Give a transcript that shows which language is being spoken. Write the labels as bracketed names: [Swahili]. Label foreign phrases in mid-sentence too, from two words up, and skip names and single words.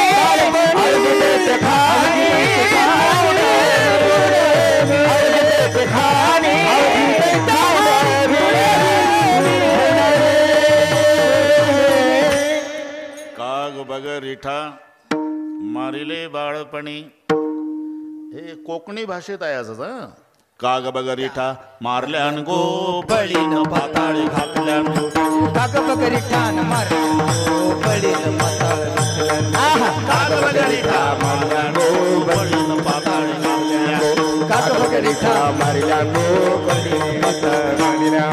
[Konkani] काग बगर इठा मारिले बाळपणी. [Marathi] हे कोकणी भाषेत आहे असं. [Konkani] काग बगर इठा मारल्यान गो बळीन पाताळी घातल्यान. काग बगरिठान मारल्यान गो बळीन पाताळ घातल्यान. काग बगर इठा मारल्यान गो बळीन पाताळी घातल्यान. काग बगरिठा मारल्यान गो बळीन पाताळ घातल्यान.